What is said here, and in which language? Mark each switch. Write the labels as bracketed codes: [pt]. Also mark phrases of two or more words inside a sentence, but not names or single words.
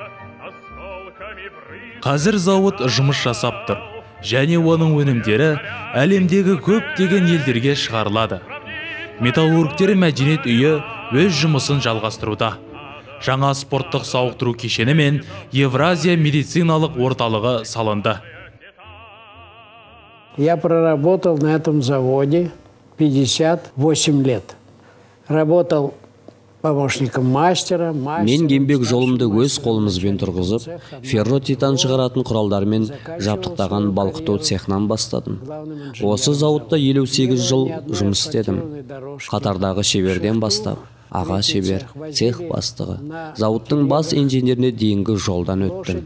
[kk] Қазір зауыт жұмыс жасап тұр, және оның өнімдері әлемдегі көптеген елдерге шығарылады. Металлургтер мәдениет үйі өз жұмысын жалғастыруда. Жаңа спорттық сауықтыру кешені мен Евразия медициналық орталығы салынды. [ru] Я проработал на этом заводе 58 лет. Работал помощником мастера. [kk] Мен еңбек жолымды өз қолымызбен тұрғызып, ферро-титан шығаратын құралдармен жабдықтаған балқыту цехнан бастадым. Осы зауытта 58 жыл жұмыс істедім. Қатардағы шеберден бастап, аға шебер, цех бастығы, зауыттың бас инженеріне дейінгі жолдан өттім.